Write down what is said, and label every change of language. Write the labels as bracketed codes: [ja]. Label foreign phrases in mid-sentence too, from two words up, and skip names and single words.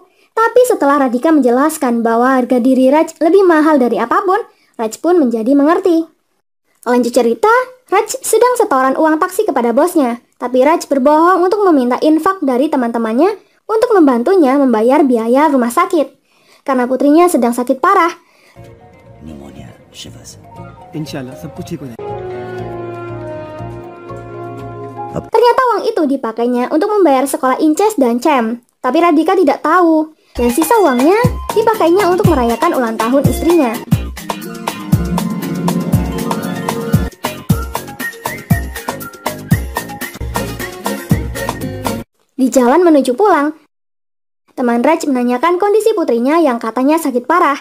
[id] Tapi setelah Radhika menjelaskan bahwa harga diri Raj lebih mahal dari apapun, Raj pun menjadi mengerti. Lanjut cerita, Raj sedang setoran uang taksi kepada bosnya. Tapi Raj berbohong untuk meminta infak dari teman-temannya untuk membantunya membayar biaya rumah sakit. Karena putrinya sedang sakit parah. [en] Pneumonia, shivers. [hi] इंशाल्लाह सब कुछ ठीक हो जाएगा। [id] Ternyata uang itu dipakainya untuk membayar sekolah Inces dan Cem. Tapi Radhika tidak tahu. Dan sisa uangnya dipakainya untuk merayakan ulang tahun istrinya. Di jalan menuju pulang, teman Raj menanyakan kondisi putrinya yang katanya sakit parah.